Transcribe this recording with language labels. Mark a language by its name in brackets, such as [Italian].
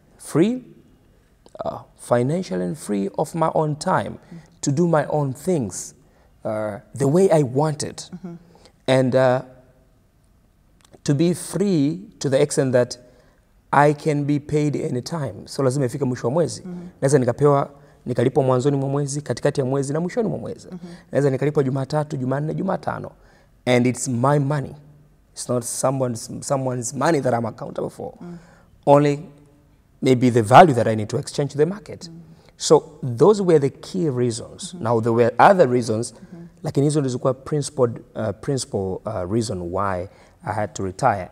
[English] Free, financial and free of my own time, to do my own things the way I wanted. And to be free to the extent that I can be paid anytime. [Swahili] So lazima ifike mwisho wa mwezi. Naweza nikalipwa mwanzoni mwa mwezi, katikati ya mwezi na mwishoni mwa mwezi. Naweza nikalipwa Jumatatu, Jumanne, Jumatano. [English] And it's my money. It's not someone's money that I'm accountable for. Only maybe the value that I need to exchange to the market. So those were the key reasons. Now there were other reasons, [Swahili] lakini hizo ndizo [English] principal reason why I had to retire.